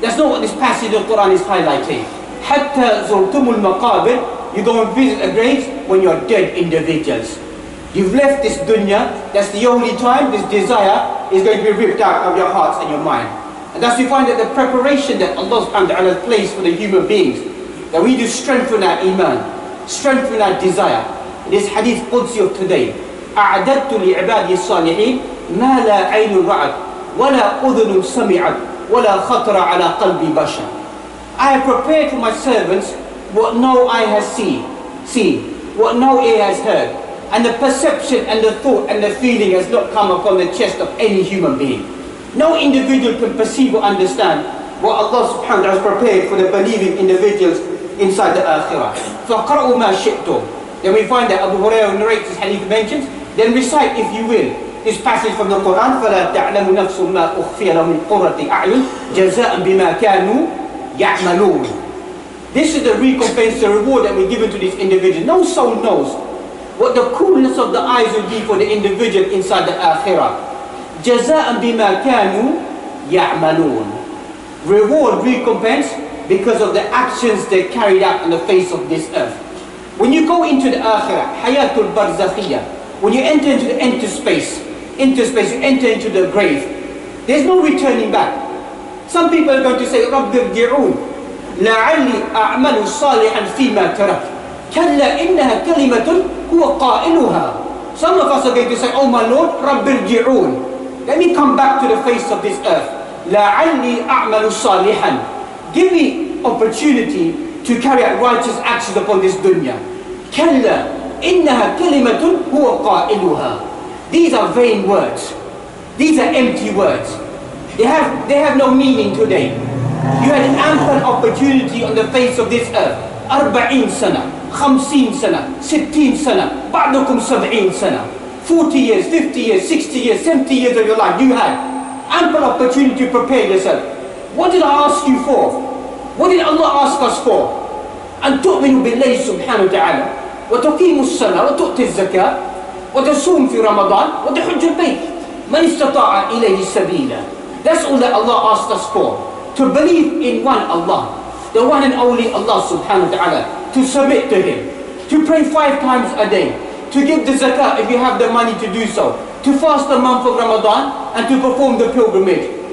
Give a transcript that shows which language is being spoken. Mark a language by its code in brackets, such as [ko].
[en] That's not what this passage of the Quran is highlighting. [ar] Hatta zurtumul maqabir, [en] you go and visit the graves when you're dead individuals. You've left this dunya, that's the only time this desire is going to be ripped out of your hearts and your mind. And thus we find that the preparation that Allah subhanahu wa ta'ala has placed for the human beings, that we do strengthen our iman, strengthen our desire. In this hadith Qudsi of today, [ar] أَعْدَدْتُ لِعِبَادِي الصَّالِحِينَ مَا لَا عَيْنٌ رَأَتْ وَلَا أُذُنٌ سَمِعَتْ وَلَا خَطَرَ عَلَى قَلْبِ بَشَرٍ. [en] I have prepared for my servants what no eye has seen, what no ear has heard, and the perception and the thought and the feeling has not come upon the chest of any human being. No individual can perceive or understand what Allah subhanahu wa ta'ala has prepared for the believing individuals inside the akhirah. [ar] فَقَرَأُوا مَا شِئْتُمْ. [en] Then we find that Abu Hurairah narrates this hadith mentions, then recite if you will this passage from the Quran, [ar] فَلَا تَعْلَمُ نَفْسٌ مَا أُخْفِيَ لَهُمْ مِنْ قُرَّةِ أَعْيُنٍ جَزَاءً بِمَا كَانُوا يَعْمَلُونَ. [en] This is the recompense, the reward that we're given to this individual. No soul knows what the coolness of the eyes will be for the individual inside the akhirah. [ar] جَزَاءً بِمَا كَانُوا يَعْمَلُونَ. [en] Reward, recompense, because of the actions they carried out on the face of this earth. When you go into the akhirah, [ar] hayatul barzakhiyah, [en] when you enter into the interspace, you enter into the grave, there's no returning back. Some people are going to say, [ar] رَبِّ ارْجِعُونَ لَعَلِّي أَعْمَلُ صَالِحًا فِي مَا تَرَكْتُ كَلَّا إِنَّهَا كَلِمَةٌ هُوَ قَائِلُهَا. [en] Some of us are going to say, oh my Lord, [ar] رَبِّ ارْجِعُونَ, [en] let me come back to the face of this earth. [ar] لَعَلِّي أَعْمَلُ صَالِحًا, [en] give me opportunity to carry out righteous actions upon this dunya. [ar] كَلَّا إِنَّهَا كَلِمَةٌ هُوَ قَائِلُهَا. [en] These are vain words. These are empty words. They have no meaning today. You had ample opportunity on the face of this earth. [ar] 40 sana, 50 sana, 60 sana, بعضكم 70 sana. [en] 40 years, 50 years, 60 years, 70 years of your life, you had ample opportunity to prepare yourself. What did I ask you for? What did Allah ask us for? [ar] أن تؤمنوا بالله سبحانه وتعالى وتقيموا الصلاة وتؤتوا الزكاة وتصوم في رمضان وتحج البيت من استطاع إليه سبيلا. [en] That's all that Allah asked us for. To believe in one Allah, the one and only Allah subhanahu wa ta'ala, to submit to Him, to pray 5 times a day, to give the zakah if you have the money to do so, to fast the month of Ramadan and to perform the pilgrimage.